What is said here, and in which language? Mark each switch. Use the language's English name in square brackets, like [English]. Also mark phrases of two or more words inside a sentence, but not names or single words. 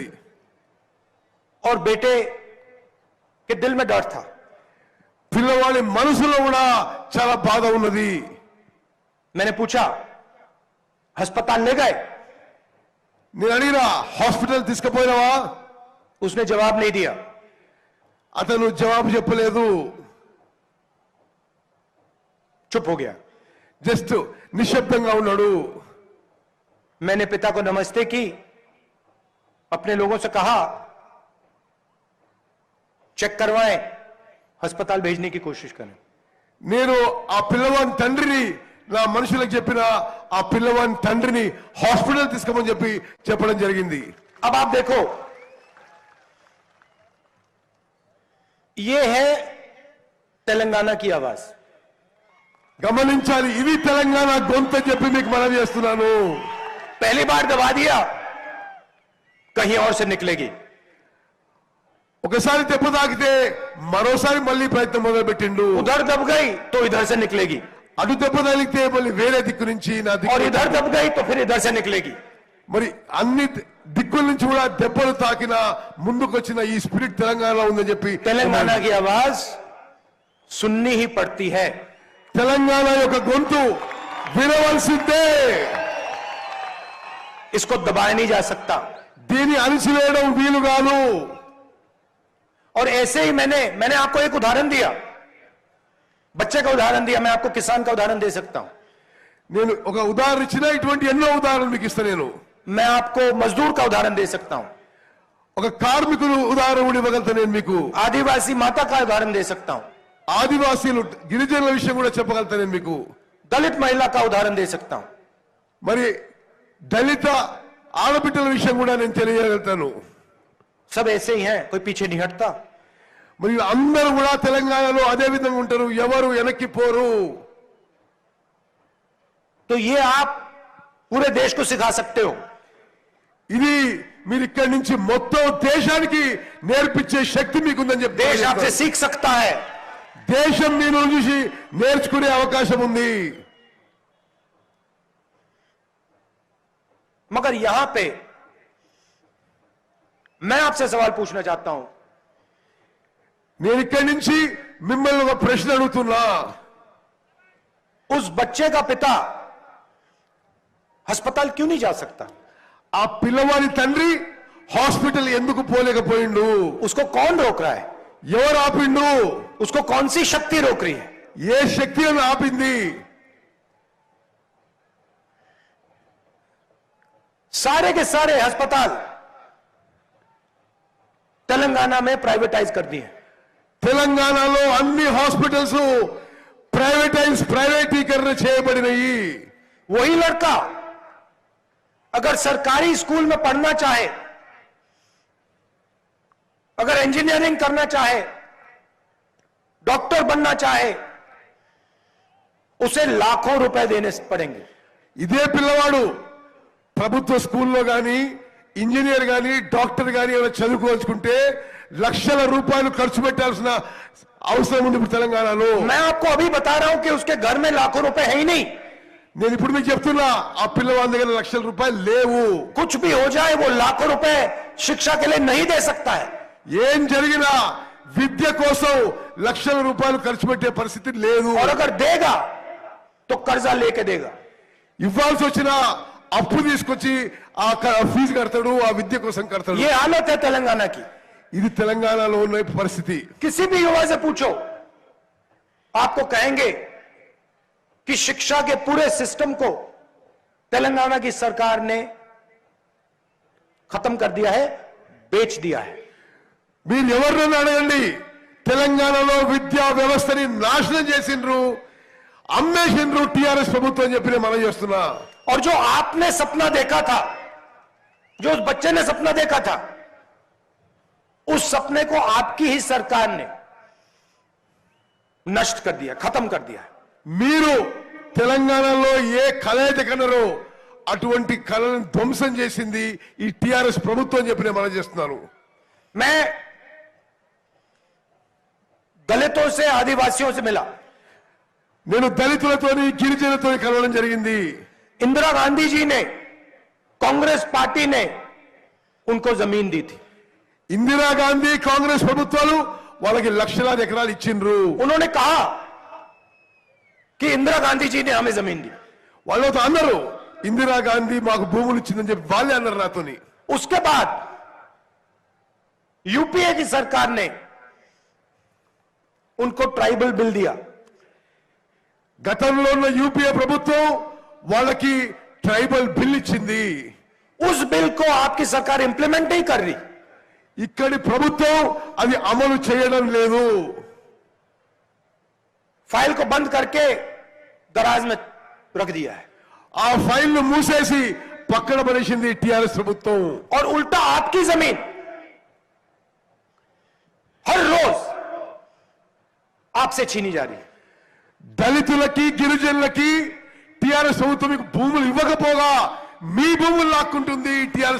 [Hindi] और बेटे के दिल में डर था। [Telugu] పిల్లవాడి మనసులో కూడా చాలా బాధ ఉన్నది. [Hindi] मैंने पूछा अस्पताल ले गए? [Telugu] నేను అడిగినా హాస్పిటల్ తీసుకుపోయినావా? [Hindi] उसने जवाब नहीं दिया। [Telugu] అతను జవాబు చెప్పలేదు, [Hindi] चुप हो गया। [Telugu] జస్ట్ నిశ్శబ్దంగా ఉన్నాడు. [Hindi] मैंने पिता को नमस्ते की, अपने लोगों से कहा चेक करवाएं, अस्पताल भेजने की कोशिश करें। [Telugu] నేను ఆ పిల్లవాని తండ్రిని నా మనుషులకు చెప్పిన ఆ పిల్లవాని తండ్రిని హాస్పిటల్ తీసుకోమని చెప్పడం జరిగింది. [Hindi] अब आप देखो ये है तेलंगाना की आवाज। [Telugu] గమనించాలి, ఇది తెలంగాణ గొంతు చెప్పి మీకు మనవి చేస్తున్నాను. [Hindi] पहली बार दबा दिया, कहीं और से निकलेगी। [Telugu] ఒకసారి దెబ్బ తాకితే మరోసారి మళ్ళీ ప్రయత్నం మొదలు పెట్టిండు. [Hindi] उधर दब गई तो इधर से निकलेगी, [Telugu] అటు దెబ్బ తగిలితే మళ్ళీ వేరే దిక్కు నుంచి నా [Hindi] और [Telugu] దిక్కు. [Hindi] इधर दब गई तो फिर इधर से निकलेगी। [Telugu] మరి అన్ని దిక్కుల నుంచి కూడా దెబ్బలు తాకిన ముందుకు వచ్చిన ఈ స్పిరిట్ తెలంగాణలో ఉందని చెప్పి [Hindi] तेलंगाना की आवाज सुननी ही पड़ती है। [Telugu] తెలంగాణ యొక్క గొంతు వినవలసిందే. [Hindi] इसको दबाया नहीं जा सकता। [Telugu] దీన్ని అణిచివేయడం వీలు కాదు. [Hindi] और ऐसे ही मैंने आपको एक उदाहरण दिया, बच्चे का उदाहरण दिया, मैं आपको किसान का उदाहरण दे सकता हूं। [Telugu] నేను ఒక ఉదాహరణ ఇచ్చిన ఇటువంటి ఎన్నో ఉదాహరణలు మీకు ఇస్తా. నేను [Hindi] मैं आपको मजदूर का उदाहरण दे सकता हूं, [Telugu] ఒక కార్మికులు ఉదాహరణ కూడా ఇవ్వగలుగుతా. నేను మీకు [Hindi] आदिवासी माता का उदाहरण दे सकता हूं, [Telugu] ఆదివాసీలు గిరిజనుల విషయం కూడా చెప్పగలుగుతా. నేను మీకు [Hindi] दलित महिला का उदाहरण दे सकता हूं, [Telugu] మరి దళిత ఆడబిడ్డల విషయం కూడా నేను తెలియగలుగుతాను. [Hindi] सब ऐसे ही हैं, कोई पीछे नहीं हटता। [Telugu] మరి అందరూ కూడా తెలంగాణలో అదే విధంగా ఉంటారు, ఎవరు వెనక్కి పోరు. [Hindi] तो ये आप पूरे देश को सिखा सकते हो। [Telugu] ఇది మీరు ఇక్కడి నుంచి మొత్తం దేశానికి నేర్పించే శక్తి మీకుందని చెప్పి [Hindi] देश आपसे सीख सकता है। [Telugu] దేశం మీరు చూసి నేర్చుకునే అవకాశం ఉంది. [Hindi] मगर यहां पे मैं आपसे सवाल पूछना चाहता हूं, [Telugu] నేను ఇక్కడి నుంచి మిమ్మల్ని ఒక ప్రశ్న అడుగుతున్నా. [Hindi] उस बच्चे का पिता अस्पताल क्यों नहीं जा सकता? [Telugu] ఆ పిల్లవాడి తండ్రి హాస్పిటల్ ఎందుకు పోలేకపోయిండు? [Hindi] उसको कौन रोक रहा है? [Telugu] ఎవరు ఆపిండు? [Hindi] उसको कौन सी शक्ति रोक रही है? [Telugu] ఏ శక్తి అని ఆపింది? [Hindi] सारे के सारे अस्पताल तेलंगाना में प्राइवेटाइज कर दिए. [Telugu] తెలంగాణలో అన్ని హాస్పిటల్స్ ప్రైవేటీకరణ చేయబడినాయి. [Hindi] वही लड़का अगर सरकारी स्कूल में पढ़ना चाहे, अगर इंजीनियरिंग करना चाहे, डॉक्टर बनना चाहे, उसे लाखों रुपए देने पड़ेंगे. [Telugu] ఇదే పిల్లవాడు ప్రభుత్వ స్కూల్లో గాని ఇంజనీర్ గాని డాక్టర్ గాని ఏమైనా చదువుకోవాలనుకుంటే లక్షల రూపాయలు ఖర్చు పెట్టాల్సిన అవసరం ఉంది ఇప్పుడు తెలంగాణలో. [Hindi] मैं आपको अभी बता रहा हूं कि उसके घर में लाखों रुपए है ही नहीं. [Telugu] నేను ఇప్పుడు మీకు చెప్తున్నా, ఆ పిల్లవాడి దగ్గర లక్షల రూపాయలు లేవు. [Hindi] कुछ भी हो जाए वो लाखों रुपए शिक्षा के लिए नहीं दे सकता है. [Telugu] ఏం జరిగినా విద్య కోసం లక్షల రూపాయలు ఖర్చు పెట్టే పరిస్థితి లేదు. [Hindi] और अगर देगा तो कर्जा लेके देगा. [Telugu] ఇవ్వాల్సి వచ్చినా అప్పు తీసుకొచ్చి ఆ ఫీజు కడతాడు, ఆ విద్య కోసం కడతాడు. [Hindi] ये हालत है तेलंगाना की. [Telugu] ఇది తెలంగాణలో ఉన్న పరిస్థితి. [Hindi] किसी भी युवा से पूछो, आपको कहेंगे कि शिक्षा के पूरे सिस्टम को तेलंगाना की सरकार ने खत्म कर दिया है, बेच दिया है. [Telugu] మీరు ఎవరినైనా అడగండి, తెలంగాణలో విద్యా వ్యవస్థని నాశనం చేసిండ్రు, అమ్మేసిండ్రు టీఆర్ఎస్ ప్రభుత్వం అని చెప్పి నేను మనం చేస్తున్నా. [Hindi] और जो आपने सपना देखा था, जो उस बच्चे ने सपना देखा था, उस सपने को आपकी ही सरकार ने नष्ट कर दिया, खत्म कर दिया. [Telugu] మీరు తెలంగాణలో ఏ కళ అయితే కన్నారో అటువంటి కళను ధ్వంసం చేసింది ఈ టీఆర్ఎస్ ప్రభుత్వం అని చెప్పి నేను మనం చేస్తున్నాను. [Hindi] मैं दलितों से, आदिवासियों से मिला. [Telugu] నేను దళితులతోని గిరిజనులతోని కలవడం జరిగింది. [Hindi] इंदिरा गांधी जी ने, कांग्रेस पार्टी ने उनको जमीन दी थी. [Telugu] ఇందిరాగాంధీ కాంగ్రెస్ ప్రభుత్వాలు వాళ్ళకి లక్షలాది ఎకరాలు ఇచ్చిండ్రు. [Hindi] उन्होंने कहा कि इंदिरा गांधी जी ने हमें जमीन दी. [Telugu] వాళ్ళతో అన్నారు ఇందిరాగాంధీ మాకు భూములు ఇచ్చిందని చెప్పి వాళ్ళే అన్నారు నాతోని. [Hindi] उसके बाद यूपीए की सरकार ने उनको [English] tribal bill [Hindi] दिया. [Telugu] గతంలో ఉన్న యూపీఏ ప్రభుత్వం వాళ్ళకి [English] tribal bill [Telugu] ఇచ్చింది. [Hindi] उस बिल को आपकी सरकार इंप्लीमेंट नहीं कर रही. [Telugu] ఇక్కడి ప్రభుత్వం అది అమలు చేయడం లేదు. [Hindi] फाइल को बंद करके दराज में रख दिया है. [Telugu] ఆ ఫైల్ ను మూసేసి పక్కన పడేసింది టీఆర్ఎస్ ప్రభుత్వం. [Hindi] और उल्टा आपकी जमीन हर रोज आपसे छीनी जा रही है. [Telugu] దళితులకి గిరిజనులకి టీఆర్ఎస్ ప్రభుత్వం మీకు భూములు ఇవ్వకపోగా మీ భూములు లాక్కుంటుంది టీఆర్ఎస్